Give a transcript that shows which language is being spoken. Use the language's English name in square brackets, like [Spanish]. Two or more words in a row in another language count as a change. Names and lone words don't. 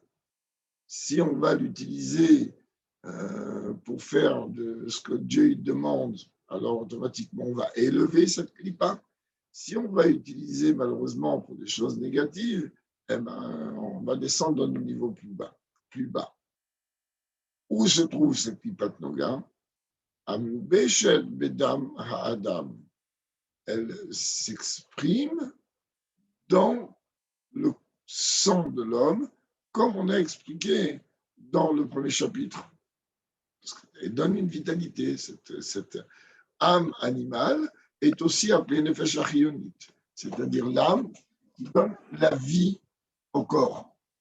[French] Si on va l'utiliser pour faire de ce que Dieu demande, alors automatiquement on va élever cette clipa. Si on va utiliser malheureusement pour des choses négatives, eh ben, on va descendre dans un niveau plus bas. Plus bas. Où se trouve cette [Hebrew] clipa noga? Amubeshet bedam ha'adam. [French] Elle s'exprime dans le sang de l'homme, comme on a expliqué dans le premier chapitre. Elle donne une vitalité. Cette âme animale est aussi appelée [Hebrew] nefesh achionit, [French] c'est-à-dire l'âme qui donne la vie au corps.